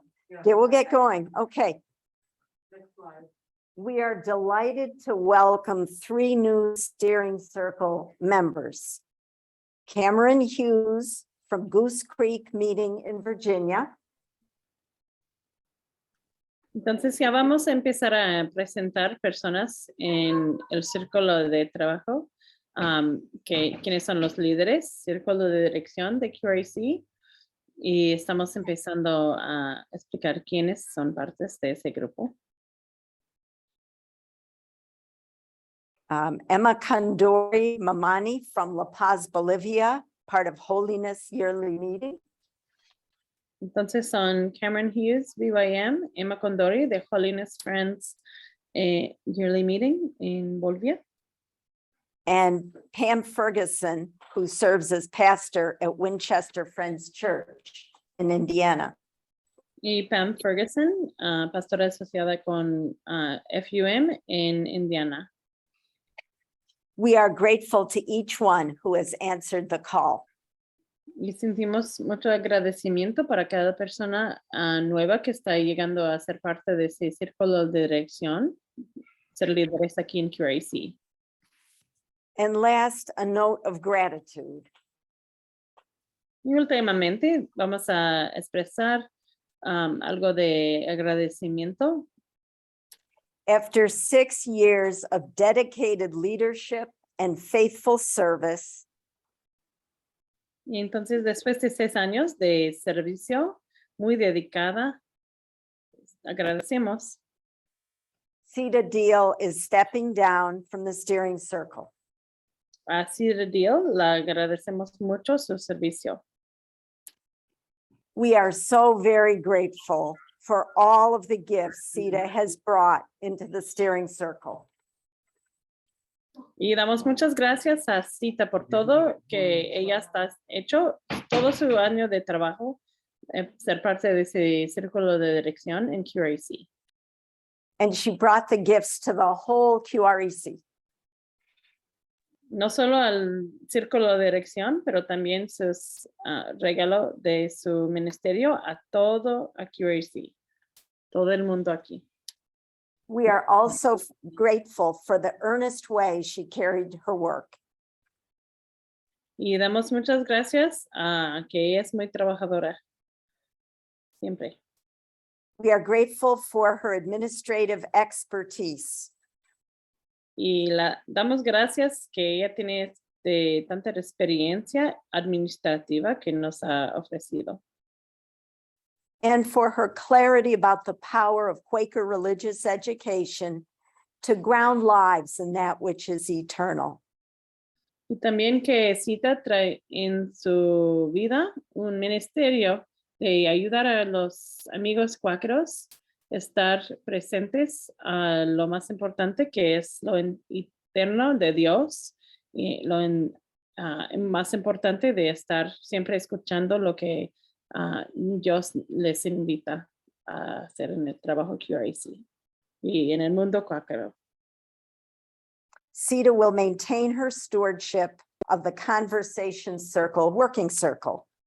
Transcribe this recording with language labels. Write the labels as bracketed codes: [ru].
[en] Yeah, we'll get going. Okay. Next slide. We are delighted to welcome 3 new steering circle members. Cameron Hughes from Goose Creek Meeting in Virginia. [es] Entonces ya vamos a empezar a presentar personas en el círculo de trabajo, quienes son los líderes, círculo de dirección de QRC, y estamos empezando a explicar quiénes son partes de ese grupo. [en] Emma Condori Mamani from La Paz, Bolivia, part of Holiness Yearly Meeting. [es] Entonces son Cameron Hughes, BYM, Emma Condori de Holiness Friends Yearly Meeting in Bolivia. [en] And Pam Ferguson, who serves as pastor at Winchester Friends Church in Indiana. [es] Y Pam Ferguson, pastora asociada con FUM en Indiana. [en] We are grateful to each one who has answered the call. [es] Y sentimos mucho agradecimiento para cada persona nueva que está llegando a ser parte de ese círculo de dirección, ser líderes aquí en QRC. [en] And last, a note of gratitude. [es] Y últimamente vamos a expresar algo de agradecimiento. [en] After 6 years of dedicated leadership and faithful service, [es] Y entonces después de 6 años de servicio muy dedicada, agradecemos. [en] Cita Deal is stepping down from the steering circle. [es] A Cita Deal la agradecemos mucho su servicio. [en] We are so very grateful for all of the gifts Cita has brought into the steering circle. [es] Y damos muchas gracias a Cita por todo que ella está hecho, todo su año de trabajo, ser parte de ese círculo de dirección en QRC. [en] And she brought the gifts to the whole QREC. [es] No solo al círculo de dirección, pero también sus regalos de su ministerio a todo a QRC, todo el mundo aquí. [en] We are also grateful for the earnest way she carried her work. [es] Y damos muchas gracias a que ella es muy trabajadora. Siempre. [en] We are grateful for her administrative expertise. [es] Y damos gracias que ella tiene tanta experiencia administrativa que nos ha ofrecido. [en] and for her clarity about the power of Quaker religious education to ground lives in that which is eternal. [es] Y también que Cita trae en su vida un ministerio de ayudar a los amigos cuáqueros estar presentes a lo más importante que es lo eterno de Dios y más importante de estar siempre escuchando lo que Dios les invita a hacer en el trabajo QRC y en el mundo cuáquero. [en] Sita will maintain her stewardship of the Conversation Circle, Working Circle.